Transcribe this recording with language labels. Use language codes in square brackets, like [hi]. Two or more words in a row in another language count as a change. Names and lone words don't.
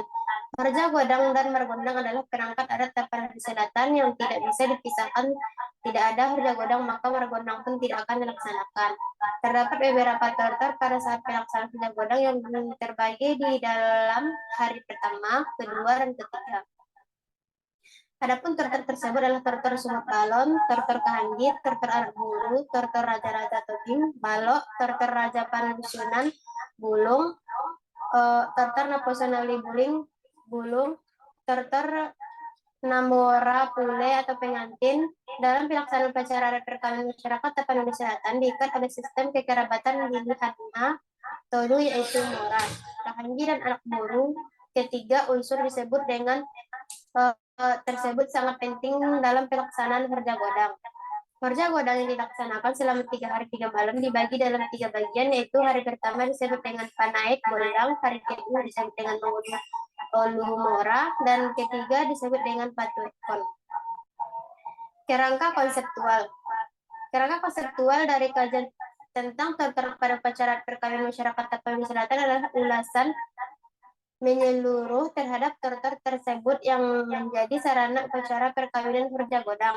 [id] Harja Godang dan Margondang adalah perangkat adat Tapanuli Selatan yang tidak bisa dipisahkan. Tidak ada harja godang, maka margondang pun tidak akan dilaksanakan. Terdapat beberapa tortor pada saat pelaksanaan harja godang yang terbagi di dalam hari pertama, kedua, dan ketiga. Adapun tortor tersebut adalah tortor sumut balon, tortor kahanggit, tortor anak bulu, tortor raja-raja tobing, balok, tortor raja panusunan, bulung, tortor naposanali buling, bulung, tortor namora pule atau pengantin. Dalam pelaksanaan upacara adat perkawinan masyarakat Tapanuli Selatan diikat oleh sistem kekerabatan Lilihatna Todu yaitu mora, kahanggit, dan anak bulu. Ketiga unsur disebut dengan tersebut sangat penting dalam pelaksanaan harja godang. Harja godang yang dilaksanakan selama 3 hari 3 malam dibagi dalam 3 bagian, yaitu hari pertama disebut dengan panaik gondang, hari kedua disebut dengan olu mora, dan ketiga disebut dengan patuekon. Kerangka konseptual. Kerangka konseptual dari kajian tentang tortor pada upacara perkawinan masyarakat Tapanuli Selatan adalah ulasan menyeluruh terhadap tortor tersebut yang menjadi sarana upacara perkawinan harja godang.